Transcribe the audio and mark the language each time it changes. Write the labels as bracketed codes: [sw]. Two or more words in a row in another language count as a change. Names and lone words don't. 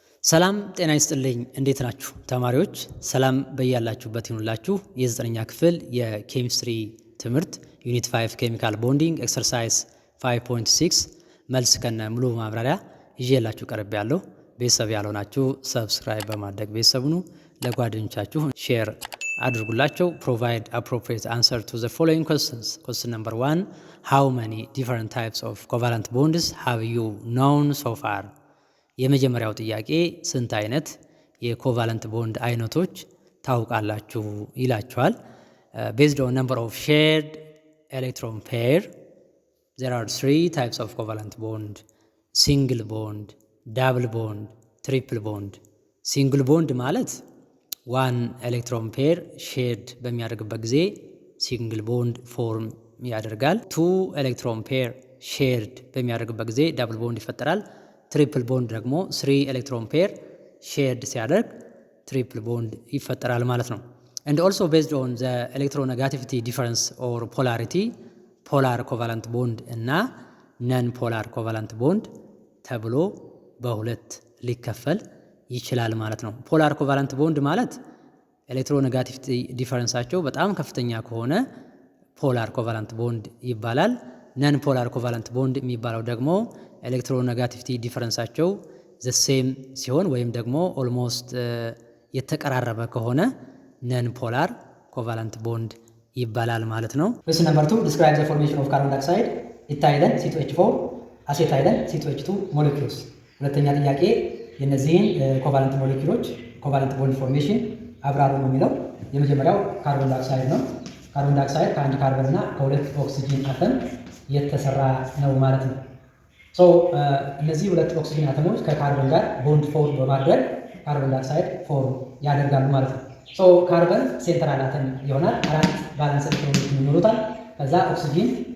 [am] ሰላም ጤና ይስጥልኝ እንዴት ናችሁ ተማሪዎች ሰላም በያላችሁበት ይሁንላችሁ የ9ኛ ክፍል የኬሚስትሪ ትምህርት ዩኒት 5 [en] chemical bonding exercise [am] 5.6 መልስ ከነ ሙሉ ማብራሪያ ይዤላችሁ ቀርብ ያለው ቤተሰብ ያልሆናችሁ ሰብስክራይብ በማድረግ ቤተሰብ ሁኑ ለጓደኞቻችሁ ሼር አድርጉላቸው [en] provide appropriate answer to the following questions question number 1 how many different types of covalent bonds have you known so far [am] የመጀመሪያው ጥያቄ ስንት አይነት የኮቫለንት ቦንድ አይነቶች ታውቃላችሁ ይላችኋል [en] based on number of shared electron pair there are 3 types of covalent bond single bond double bond triple bond single bond ማለት one electron pair shared [am] በሚያደርግበት ጊዜ [en] single bond form ያደርጋል two electron pair shared [am] በሚያደርግበት ጊዜ [en] double bond ይፈጠራል triple bond ደግሞ 3 electron pair shared ሲያደርግ triple bond [am] ይፈጠራል ማለት ነው [en] and also based on the electronegativity difference or polarity polar covalent bond እና non polar covalent bond [am] ተብሎ በሁለት ሊከፈል ይችላል ማለት ነው [en] polar covalent bond [am] ማለት ኤሌክትሮኔጋቲቪቲ ዲፈረንሳቸው በጣም ከፍተኛ ከሆነ [en] polar covalent bond [am] ይባላል [en] non polar covalent bond [am] የሚባለው ደግሞ ኤሌክትሮኔጋቲቪቲ ዲፈረንሳቸው [en] the same [am] ሲሆን ወይም ደግሞ almost የተቀራረበ ከሆነ [en] non polar covalent bond [am] ይባላል ማለት ነው [en] question number 2 describe the formation of carbon dioxide ethylene C2H4 acetylene C2H2 molecules [am] ሁለተኛ ጥያቄ የነዚህን ኮቫለንት ሞለኪውሎች [en] covalent bond formation [am] አብራሩ ነው የሚለው የመጀመሪያው [en] carbon dioxide [am] ነው [en] carbon dioxide [am] ከአንድ ካርበን እና ከሁለት ኦክሲጅን አተም የተሰራ ነው ማለት ነው ሶ እነዚህ ሁለት ኦክሲጅን አተሞች ከካርበን ጋር [en] bond form [am] በማድረግ [en] carbon dioxide form [am] ያደርጋሉ ማለት ነው ሶ ካርበን [en] central atom [am] ይሆናል አራት ቫለንስ ኤሌክትሮኖች ይኖሩታል ከዛ ኦክሲጅን